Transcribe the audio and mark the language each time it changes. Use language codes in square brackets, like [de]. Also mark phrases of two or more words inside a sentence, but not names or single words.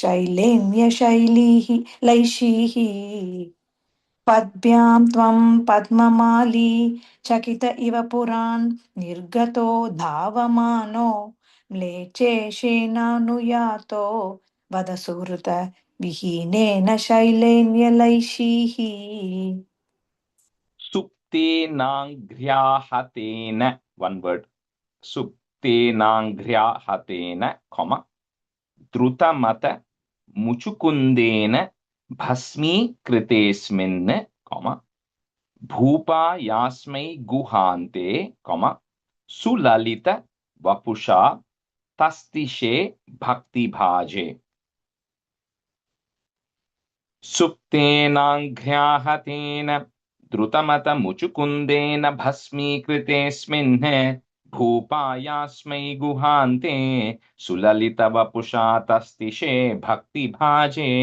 [sa] लैषीः पद्भ्यां त्वं पद्ममाली चकित इव पुरान् निर्गतो धावमानो म्लेच्छेषेणानुयातो वद सुहृत विहीनेन शैलेन्यलैषीः. Suptenanghryahatena, [en] one word. [sa] सुप्तेनाङ्घ्र्याहतेन, comma, द्रुतमत मुचुकुन्देन भस्मी कृतेस्मिन्, comma, भूप यस्मै गुहान्ते, comma, सुललित वपुषा तस्तिषे भक्ति भजे. सुप्तेनाङ्घ्र्याहतेन द्रुतमत मुचुकुन्देन भस्मी कृतेस्मिन् भूपयस्मै गुहान्ते सुललित वपुषा तस्तिषे भक्ति भजे.